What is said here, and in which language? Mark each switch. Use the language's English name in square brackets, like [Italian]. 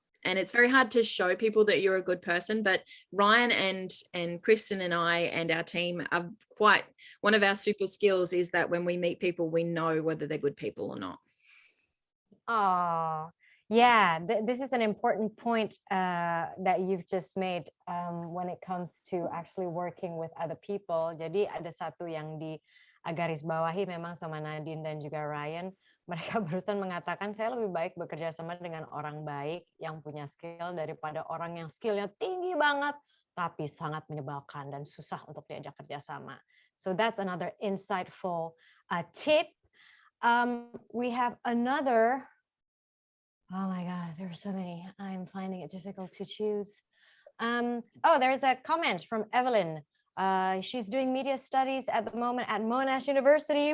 [English] And it's very hard to show people that you're a good person, but Ryan and Kristen and I and our team are quite, one of our super skills is that when we meet people, we know whether they're good people or not. Oh, yeah, this is an important point that you've just made when it comes to actually working with other people. [Indonesian] Jadi ada satu yang digarisbawahi memang sama Nadine dan juga Ryan. Mereka barusan mengatakan saya lebih baik bekerja sama dengan orang baik yang punya skill daripada orang yang skillnya tinggi banget tapi sangat menyebalkan dan susah untuk diajak kerja sama. [English] So that's another insightful tip. We have another. Oh my God, there are so many. I'm finding it difficult to choose. Oh, there's a comment from Evelyn. She's doing media studies at the moment at Monash University.